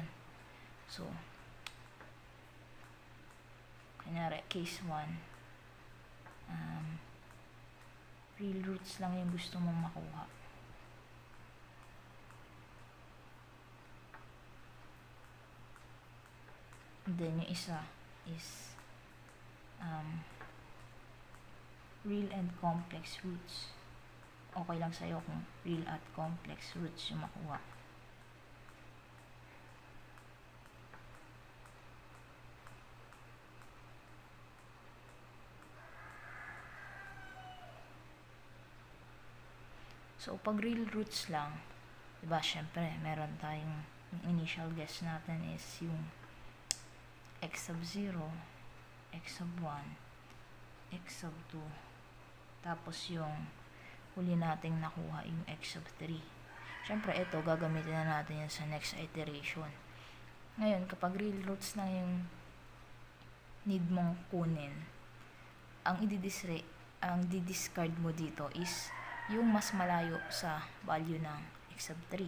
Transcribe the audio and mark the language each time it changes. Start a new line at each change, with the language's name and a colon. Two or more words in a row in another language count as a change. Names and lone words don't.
Filipino: So, kanyari, case 1,
English: real roots
Filipino: lang yung gusto mong makuha.
English: And then,
Filipino: yung isa
English: is real and complex roots.
Filipino: Okay lang sa'yo kung real at
English: complex roots
Filipino: yung makuha. So, pag real roots lang, diba, syempre, meron tayong, yung
English: initial guess
Filipino: natin is yung x sub 0, x sub 1, x sub 2, tapos yung huli nating nakuha yung x sub 3. Syempre, ito, gagamitin na natin yan sa
English: next iteration.
Filipino: Ngayon, kapag
English: real roots
Filipino: lang yung need mong kunin, ang di-discard mo dito is yung mas malayo sa value ng x sub 3.